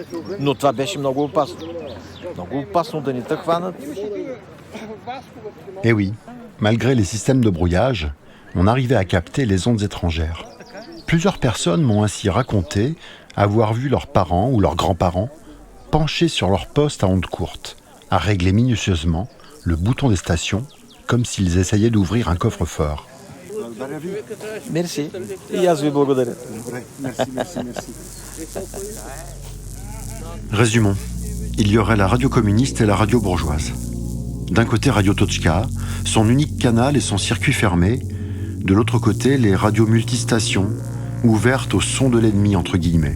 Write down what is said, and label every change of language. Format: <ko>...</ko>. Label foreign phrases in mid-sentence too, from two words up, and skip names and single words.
<fr>Eh oui, malgré les systèmes de brouillage, on arrivait à capter les ondes étrangères. Plusieurs personnes m'ont ainsi raconté avoir vu leurs parents ou leurs grands-parents penchés sur leur poste à ondes courtes, à régler minutieusement le bouton des stations, comme s'ils essayaient d'ouvrir un coffre-fort. Merci.</fr> <bg>И аз ви благодаря.</bg> <fr>Résumons. Il y aurait la radio communiste et la radio bourgeoise. D'un côté Radio Toczka, son unique canal et son circuit fermé. De l'autre côté, les radios multistations, ouvertes au son de l'ennemi, entre guillemets.</fr>